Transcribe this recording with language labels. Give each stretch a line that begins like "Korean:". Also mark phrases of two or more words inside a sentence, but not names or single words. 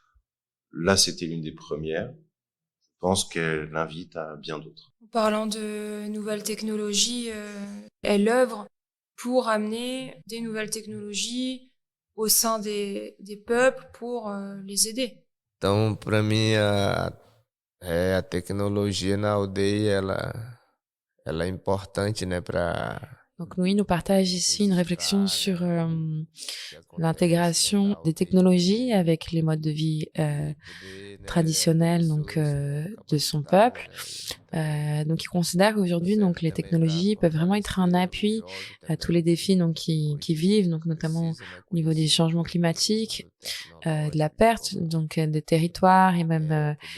French: Là, c'était l'une des premières. Je pense qu'elle invite à bien d'autres. En parlant de nouvelles technologies, elle œuvre pour amener des nouvelles technologies au sein des peuples pour les aider.
Portuguese: Então, para mim, a tecnologia na aldeia, ela é importante, né, para
French: Donc Louis nous partage ici une réflexion sur l'intégration des technologies avec les modes de vie traditionnels donc de son peuple. Donc il considère qu'aujourd'hui donc les technologies peuvent vraiment être un appui à tous les défis donc qui vivent, donc notamment au niveau des changements climatiques, de la perte donc des territoires et même